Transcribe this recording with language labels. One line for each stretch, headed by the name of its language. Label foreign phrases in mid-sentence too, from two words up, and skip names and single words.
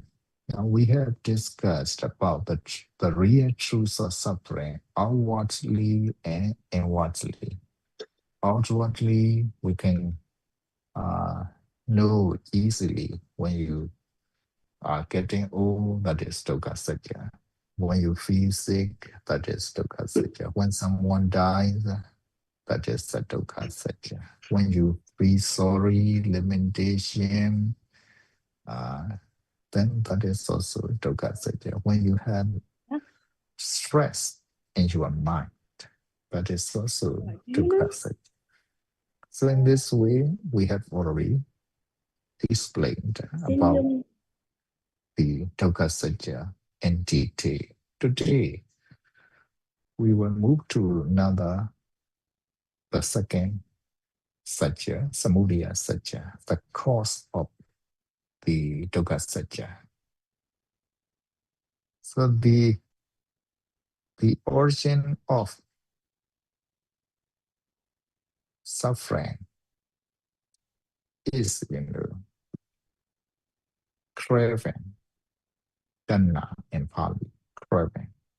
English: Now we have discussed about the real truth of suffering, outwardly and inwardly. Outwardly, we can know easily when you are getting old, that is
Pali: dukkha satya.
English: When you feel sick, that is
Pali: dukkha satya.
English: When someone dies, that is the
Pali: dukkha satya.
English: When you feel sorry, lamentation, then that is also
Pali: dukkha satya.
English: When you have stress in your mind, that is also
Pali: dukkha satya.
English: So in this way, we have already explained about the
Pali: dukkha satya
English: in detail. Today, we will move to the second satya,
Pali: samudaya satya,
English: the cause of the
Pali: dukkha satya.
English: So the origin of suffering is, craving, tanha in Pali, craving.